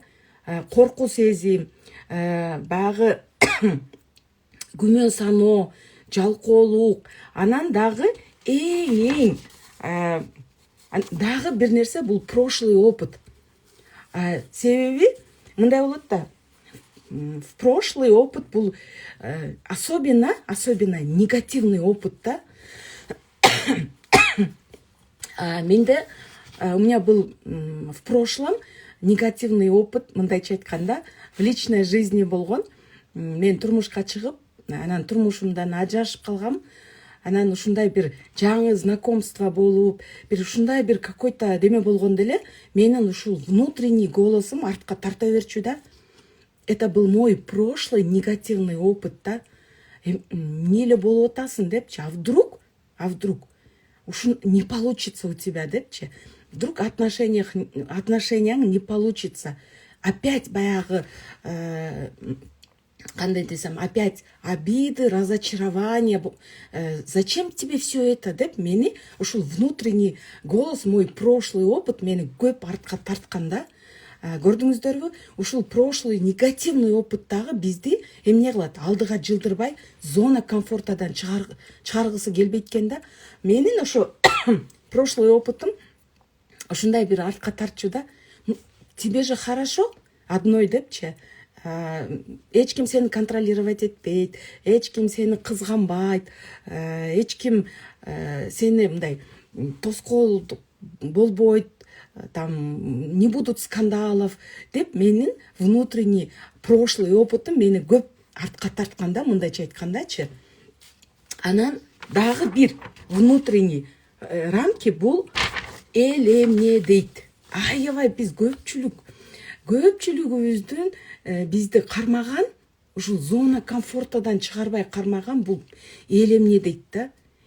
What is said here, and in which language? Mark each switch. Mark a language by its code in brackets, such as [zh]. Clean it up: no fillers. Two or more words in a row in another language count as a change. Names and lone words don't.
[ky] Коркуу сезим, баягы күмөн саноо, жалкоолук, анан дагы эң дагы бир нерсе бул [ru] прошлый опыт. [ky] Себеби мындай болот да. [ru] В прошлый опыт бул особенно негативный опыт да. [ky] Менде [ru] у меня был в прошлом негативный опыт, [ky] мындайча айтканда, [ru] в личной жизни [ky] болгон. Мен турмушка чыгып, анан турмушумдан ажырашып калгам. Анан ушундай бир жаңы знакомство болуп, бир ушундай бир какой-то деме болгон деле, менин ушул [ru] внутренний голосум [ky] артка тарта берчү да. [ru] Это был мой прошлый негативный опыт да. [ky] Эмне эле болуп атасың депчи, [ru] а вдруг уж не получится у тебя [ky] депчи. [ru] Вдруг отношенияң не получится. [ky] Опять баягы кандай десем, [ru] опять обиды, разочарования. Зачем тебе все это [ky] деп мени ушул [ru] внутренний голос, мой прошлый опыт [ky] мени көп артка тарткан да. Көрдүңүздөрбү? Ушул [ru] прошлый негативный опыттагы [ky] бизди эмне кылат? Алдыга жылдырбай, [ru] зона комфортадан [ky] чыгаргысы келбейт экен да. Менин ошо [ru] прошлый опытым [ky] ушундай бир артка тартчу да. [ru] Тебе же хорошо одной [ky] депчи. Эч ким сени контролировать этпейт, эч ким сени кызганбайт, эч ким сени мындай тоскоол болбойт, [ru] там не будут скандалов [ky] деп менин [ru] внутренний прошлый опытым [ky] мени көп артка тартканда, мындайча айткандачы. Анан дагы бир [ru] внутренний рамки [ky] бул элемне дейт. Аябай биз көпчүлүгүбүздүн бизди кармаган, ушул [ru] зона комфортадан [ky] чыгарбай кармаган бул элемне дейт да.